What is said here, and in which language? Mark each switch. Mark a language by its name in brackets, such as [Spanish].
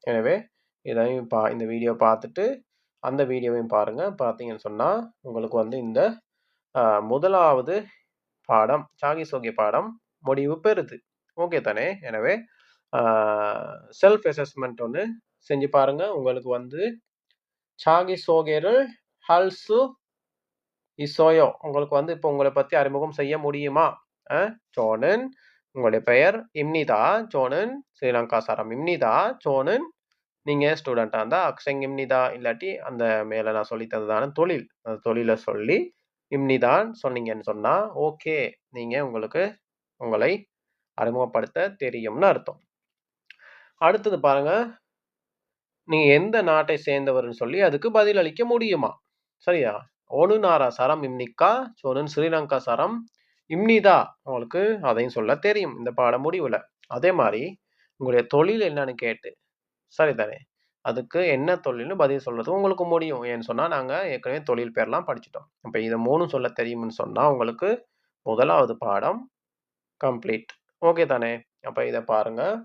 [Tamil] எனவே இதையும் இந்த வீடியோ பார்த்துட்டு, அந்த வீடியோவையும் பாருங்க. பார்த்தீங்கன்னு சொன்னா, உங்களுக்கு வந்து இந்த அ முதலாவது பாடம், சாகிசோகி பாடம் முடிவு பெறுது. ஓகே தானே? எனவே ஆ செல்ஃப் அசஸ்மென்ட் ஒண்ணு செஞ்சு பாருங்க. உங்களுக்கு வந்து சாகிசோகே를 [Korean] 할 수 있어요. [Tamil] உங்களுக்கு வந்து இப்போ உங்கள பத்தி அறிமுகம் செய்ய முடியுமா? அ [Korean] 저는 [Tamil] உங்களுடைய பெயர் [Korean] 입니다. 저는 ஸ்ரீலங்கா 사람입니다. 저는 [Tamil] நீங்க ஸ்டூடெண்ட்டா இருந்தா [Korean] 학생입니다. [Tamil] இல்லாட்டி அந்த மேல நான் சொல்லி தந்ததான தொழில். அந்த தொழில சொல்லி [Korean] 입니다 [Tamil] சொன்னீங்கன்னு சொன்னா, ஓகே. நீங்க உங்களுக்கு உங்களை அறிமுகப்படுத்த தெரியும்னு அர்த்தம். அடுத்தது பாருங்க. நீங்க எந்த நாட்டை சேர்ந்தவர்ன்னு சொல்லி அதுக்கு பதிலளிக்க முடியுமா? சரியா? [Korean] "어느 나라 사람입니까? 저는 ஸ்ரீலங்கா 사람 입니다." [Tamil] உங்களுக்கு அதையும் சொல்ல தெரியும் இந்த பாட முடிவுல. அதே மாரி உங்களுடைய தொழில் என்னன்னு கேட்டு சரிதானே? அதுக்கு என்ன தொழில்னு பதில் சொல்றது உங்களுக்கு முடியும். ஏன்னு சொன்னா, நாங்க ஏற்கனவே தொழில் பேர்லாம் படிச்சுட்டோம். அப்ப இத 3ம் சொல்ல தெரியும்னு சொன்னா, உங்களுக்கு 1வது பாடம் கம்ப்ளீட். ஓகே தானே? அப்ப இத பாருங்க.